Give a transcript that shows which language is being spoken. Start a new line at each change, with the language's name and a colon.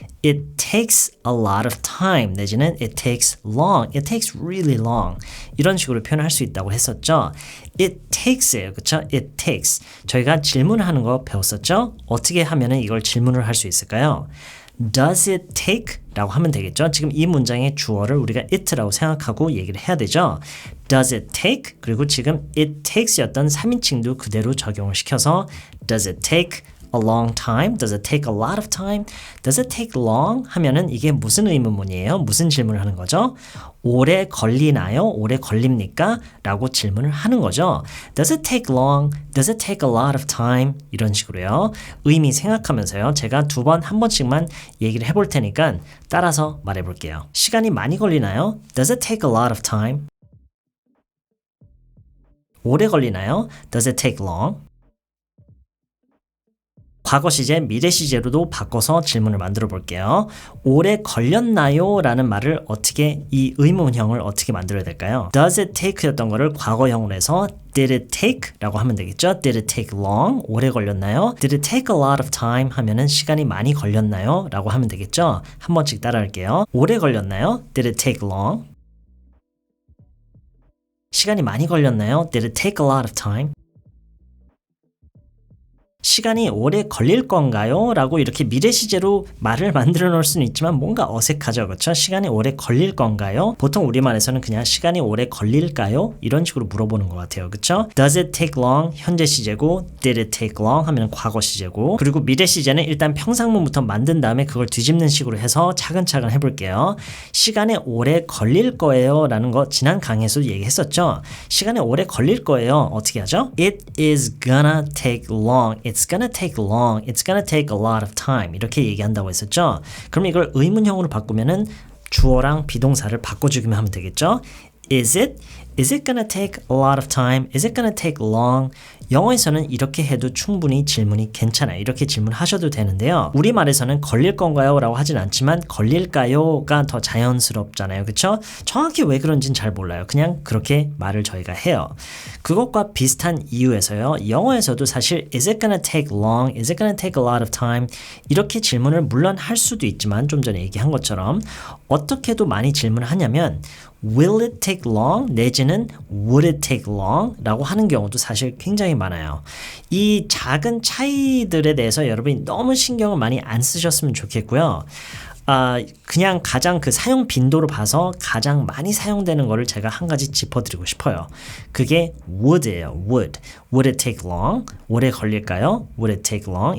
English: It takes a lot of time 내지는 it takes long. It takes really long.
Korean: 이런 식으로 표현할 수 있다고 했었죠.
English: It takes예요. 그쵸? It takes.
Korean: 저희가 질문을 하는 거 배웠었죠? 어떻게 하면은 이걸 질문을 할 수 있을까요?
English: Does it take?
Korean: 라고 하면 되겠죠. 지금 이 문장의 주어를 우리가 it라고 생각하고 얘기를 해야 되죠.
English: Does it take?
Korean: 그리고 지금 it takes였던 3인칭도 그대로 적용을 시켜서
English: Does it take a long time? Does it take a lot of time? Does it take long?
Korean: 하면은 이게 무슨 의문문이에요? 무슨 질문을 하는 거죠? 오래 걸리나요? 오래 걸립니까? 라고 질문을 하는 거죠.
English: Does it take long? Does it take a lot of time?
Korean: 이런 식으로요. 의미 생각하면서요. 제가 한 번씩만 얘기를 해볼 테니까 따라서 말해볼게요. 시간이 많이 걸리나요?
English: Does it take a lot of time?
Korean: 오래 걸리나요?
English: Does it take long?
Korean: 과거 시제, 미래 시제로도 바꿔서 질문을 만들어 볼게요. 오래 걸렸나요? 라는 말을 어떻게, 이 의문형을 어떻게 만들어야 될까요?
English: Does it take였던
Korean: 거를 과거형으로 해서
English: Did it take?
Korean: 라고 하면 되겠죠?
English: Did it take long?
Korean: 오래 걸렸나요?
English: Did it take a lot of time?
Korean: 하면은 시간이 많이 걸렸나요? 라고 하면 되겠죠? 한 번씩 따라할게요. 오래 걸렸나요?
English: Did it take long?
Korean: 시간이 많이 걸렸나요?
English: Did it take a lot of time?
Korean: 시간이 오래 걸릴 건가요? 라고 이렇게 미래 시제로 말을 만들어 놓을 수는 있지만 뭔가 어색하죠. 그렇죠? 시간이 오래 걸릴 건가요? 보통 우리말에서는 그냥 시간이 오래 걸릴까요? 이런 식으로 물어보는 것 같아요. 그렇죠?
English: Does it take long?
Korean: 현재 시제고
English: Did it take long?
Korean: 하면 과거 시제고 그리고 미래 시제는 일단 평상문부터 만든 다음에 그걸 뒤집는 식으로 해서 차근차근 해볼게요. 시간이 오래 걸릴 거예요 라는 거 지난 강의에서도 얘기했었죠. 시간이 오래 걸릴 거예요. 어떻게 하죠?
English: It is gonna take long. It's gonna take long. It's gonna take a lot of time.
Korean: 이렇게 얘기한다고 했었죠. 그럼 이걸 의문형으로 바꾸면은 주어랑 비동사를 바꿔주기만 하면 되겠죠.
English: Is it gonna take a lot of time? Is it gonna take long?
Korean: 영어에서는 이렇게 해도 충분히 질문이 괜찮아요. 이렇게 질문하셔도 되는데요. 우리말에서는 걸릴 건가요? 라고 하진 않지만 걸릴까요?가 더 자연스럽잖아요. 그렇죠? 정확히 왜 그런지는 잘 몰라요. 그냥 그렇게 말을 저희가 해요. 그것과 비슷한 이유에서요. 영어에서도 사실
English: Is it gonna take long? Is it gonna take a lot of time?
Korean: 이렇게 질문을 물론 할 수도 있지만 좀 전에 얘기한 것처럼 어떻게도 많이 질문을 하냐면
English: Will it take long? 내지는 Would it take long?
Korean: 라고 하는 경우도 사실 굉장히 많아요. 이 작은 차이들에 대해서 여러분이 너무 신경을 많이 안 쓰셨으면 좋겠고요. 그냥 가장 그 사용 빈도로 봐서 가장 많이 사용되는 거를 제가 한 가지 짚어드리고 싶어요.
English: 그게 would예요. would. Would it take long?
Korean: 오래 걸릴까요?
English: Would it take long?